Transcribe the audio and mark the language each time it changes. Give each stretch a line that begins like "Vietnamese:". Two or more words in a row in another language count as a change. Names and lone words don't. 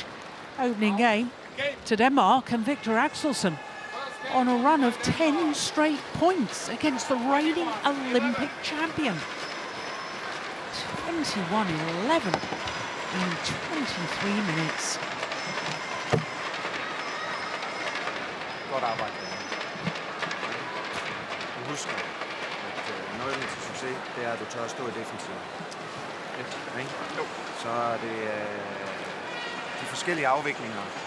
English: Opening game to Denmark and Viktor AXELSEN on a run of 10 straight points against the reigning Olympic champion. 21-11 in 23 minutes.
Danish: Godt arbejde. Du husker, at nøglen til succes, det er, at du tør at stå i defensiven. Ikke? Jo. Så er det de forskellige afviklinger.